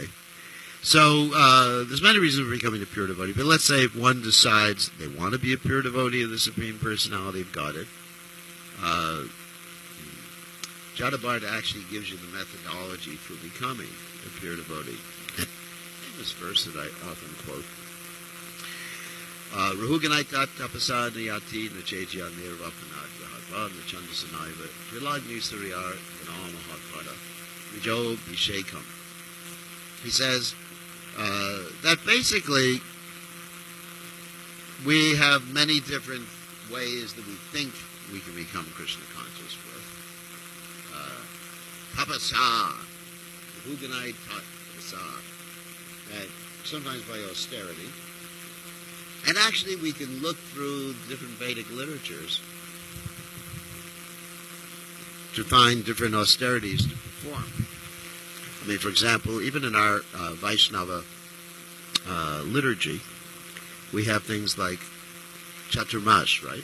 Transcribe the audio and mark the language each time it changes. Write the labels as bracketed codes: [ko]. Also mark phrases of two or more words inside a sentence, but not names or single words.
[en] So, there's many reasons for becoming a pure devotee, but let's say if one decides they want to be a pure devotee of the Supreme Personality of Godhead, Jadabharta actually gives you the methodology for becoming a pure devotee. This verse that I often quote. [sa] Rahuganaitat tapasad niyati nachejya nirvapanat rahatva nachandasanaiva trilagni suryar vinamahatpada vijo bhishekam. [en] He says that basically we have many different ways that we think we can become Krishna conscious with. [sa] Tapasa, Rahuganai tapasa, [en] that sometimes by austerity. And actually we can look through different Vedic literatures to find different austerities to perform. I mean, for example, even in our Vaishnava liturgy, we have things like Chaturmash, right?